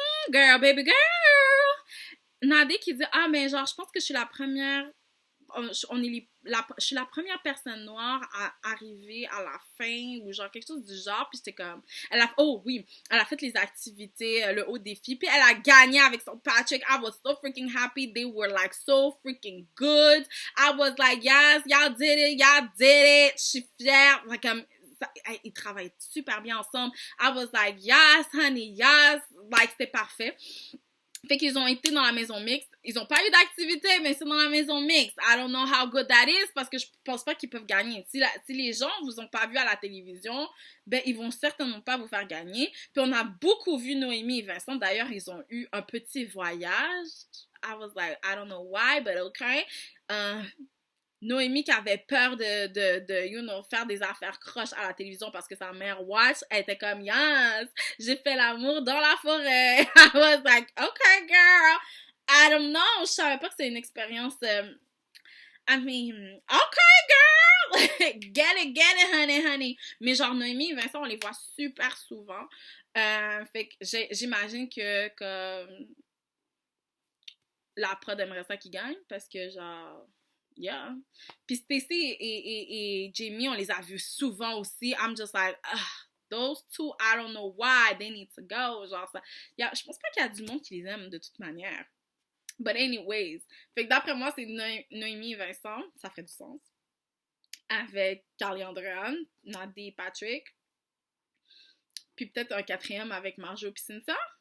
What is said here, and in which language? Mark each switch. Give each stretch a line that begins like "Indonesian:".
French: Girl, baby girl! Nadé qui dit, ah, mais genre, je pense que je suis la première... je suis la première personne noire à arriver à la fin ou genre quelque chose du genre, puis j'étais comme elle a fait les activités, le haut défi, puis elle a gagné avec son Patrick.
English: I was so freaking happy. They were like so freaking good. I was like, yes, y'all did it. Je suis fière. Like, ils travaillent super bien ensemble. I was like, yes honey, yes, like c'était parfait.
French: Fait qu'ils ont été dans la maison mixte. Ils ont pas eu d'activité, mais c'est dans la maison mixte. I don't know how good that is, parce que je pense pas qu'ils peuvent gagner. Si les gens vous ont pas vu à la télévision, ben, ils vont certainement pas vous faire gagner. Puis on a beaucoup vu Noémie et Vincent. D'ailleurs, ils ont eu un petit voyage.
English: I was like, I don't know why, but okay.
French: Noémie qui avait peur de you know, faire des affaires croches à la télévision parce que sa mère watch, elle était comme, yes, j'ai fait l'amour dans la forêt.
English: I was like, okay, girl, I don't know.
French: Je savais pas que c'était une expérience, I mean, okay, girl, get it, honey. Mais genre, Noémie et Vincent, on les voit super souvent. Fait que j'imagine que la prod aimerait ça qu'ils gagnent parce que genre... Yeah. Puis Stacy et Jamie, on les a vus souvent aussi.
English: I'm just like, ugh, those two, I don't know why they need to go.
French: Genre, ça. Je pense pas qu'il y a du monde qui les aime de toute manière. But anyways. Fait que d'après moi, c'est Noémie et Vincent. Ça ferait du sens. Avec Carly Andréane, Nadie et Patrick. Puis peut-être un quatrième avec Marjo et Cynthia.